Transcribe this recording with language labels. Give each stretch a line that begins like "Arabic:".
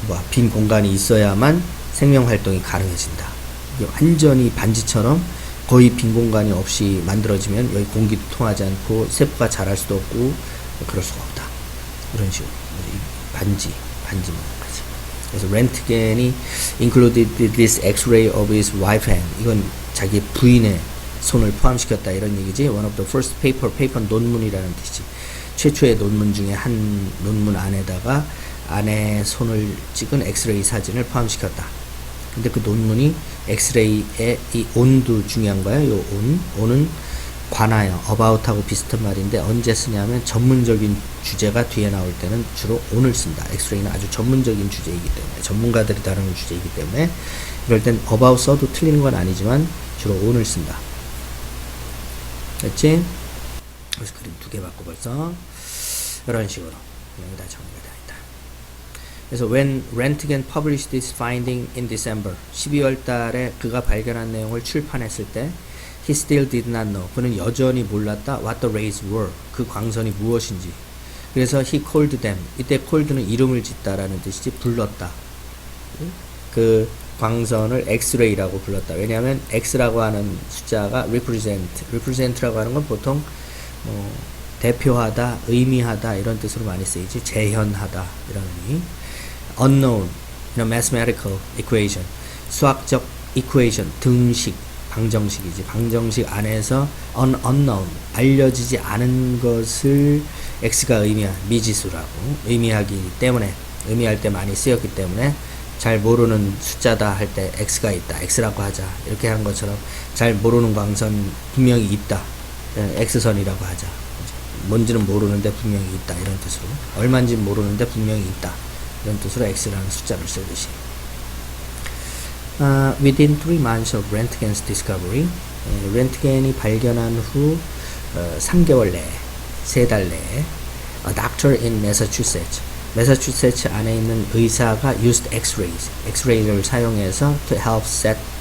Korean: 빈 공간이 있어야만 생명 활동이 가능해진다. 이게 완전히 반지처럼 거의 빈 공간이 없이 만들어지면 여기 공기도 통하지 않고 세포가 자랄 수도 없고 그럴 수가 없다. 이런 식으로 반지만 하지. 그래서 렌트겐이
English: included this X-ray of his wife hand,
Korean: 이건 자기 부인의 손을 포함시켰다, 이런 얘기지.
English: One of the first paper
Korean: 논문이라는 뜻이지. 최초의 논문 중에 한 논문 안에다가 아내의 손을 찍은 엑스레이 사진을 포함시켰다. 근데 그 논문이 엑스레이의 이 온도 중요한 거야. 요 온은 관하여, about하고 비슷한 말인데 언제 쓰냐면 전문적인 주제가 뒤에 나올 때는 주로 온을 쓴다. 엑스레이는 아주 전문적인 주제이기 때문에, 전문가들이 다루는 주제이기 때문에 이럴 땐 about 써도 틀리는 건 아니지만 주로 온을 쓴다. 됐지? 그래서 그림 2개 받고 벌써 이런 식으로 여기다 정리가 되어 있다.
English: 그래서 when Röntgen published this finding in December,
Korean: 12월 달에 그가 발견한 내용을 출판했을 때
English: he still did not know,
Korean: 그는 여전히 몰랐다.
English: what the rays were,
Korean: 그 광선이 무엇인지. 그래서
English: he called them,
Korean: 이때 called는 이름을 짓다라는 뜻이지, 불렀다. 그 광선을 X-ray라고 불렀다. 왜냐하면 X라고 하는 숫자가 represent라고 하는 건 보통 대표하다, 의미하다 이런 뜻으로 많이 쓰이지. 재현하다 이런 의미.
English: unknown, mathematical equation, 수학적 equation, 등식,
Korean: 방정식이지. 방정식 안에서 unknown, 알려지지 않은 것을 x가 미지수라고 의미할 때 많이 쓰였기 때문에 잘 모르는 숫자다 할 때 x가 있다, x라고 하자. 이렇게 한 것처럼 잘 모르는 광선 분명히 있다, x선이라고 하자. 뭔지는 모르는데 분명히 있다, 이런 뜻으로. 얼마인지는 모르는데 분명히 있다, 이런 뜻으로 x라는 숫자를 쓰듯이.
English: Within 3 months of Röntgen's discovery,
Korean: 렌트겐이 발견한 후 3개월 내에, 3달 내에,
English: a doctor in Massachusetts,
Korean: 매사추세츠 안에 있는 의사가
English: used X-ray를 사용해서 to help set